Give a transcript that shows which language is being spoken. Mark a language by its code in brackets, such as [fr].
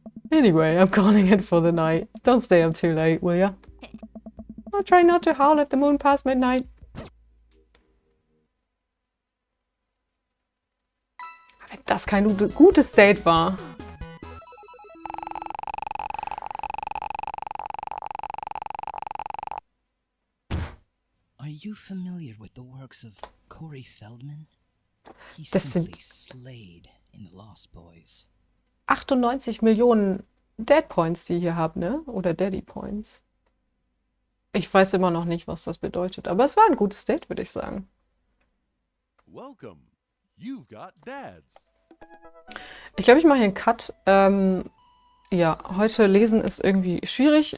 [en] Anyway, I'm calling it for the night. Don't stay up too late, will ya? I'll try not to howl at the moon past midnight. [de] Wenn das kein gutes Date war. [en] Are you familiar with the works of Corey Feldman? He [de] Das sind- [en] simply slayed in The Lost Boys. [de] 98 Millionen Dad Points, die ihr hier habt, ne? Oder Daddy Points. Ich weiß immer noch nicht, was das bedeutet, aber es war ein gutes Date, würde ich sagen. [en] Welcome. You've got dads. [de] Ich glaube, ich mache hier einen Cut. Ja, heute lesen ist irgendwie schwierig.